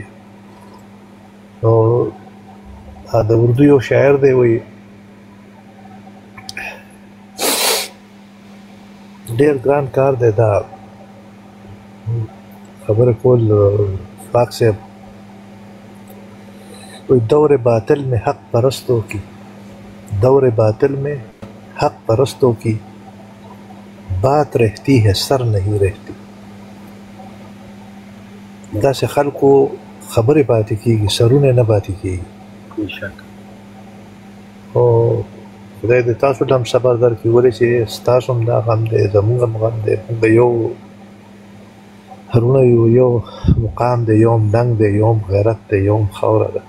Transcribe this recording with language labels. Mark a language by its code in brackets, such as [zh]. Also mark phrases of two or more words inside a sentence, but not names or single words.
[ps] نو د اردو یو شاعر دی وایي ډېر ګران کار دی دا خبره کول پاک صاحب. [ur] دور باطل में हक परस्तों की دور باطل میں حق پرستوں کی دور باطل میں حق پرستوں کی بات رہتی ہے سر نہیں رہتی. [ps] داسې خلکو خبرې پاتې کېږي، سرونه نه پاتې کېږي. او خدای دې تاسو ته هم صبر درکړي، ولې چې ستاسو هم دا غم دی، زموږ هم غم دی. موږ یو هرونه یو مقام دی، یو هم ننګ دی، یو هم غیرت دی، یو هم خاوره ده.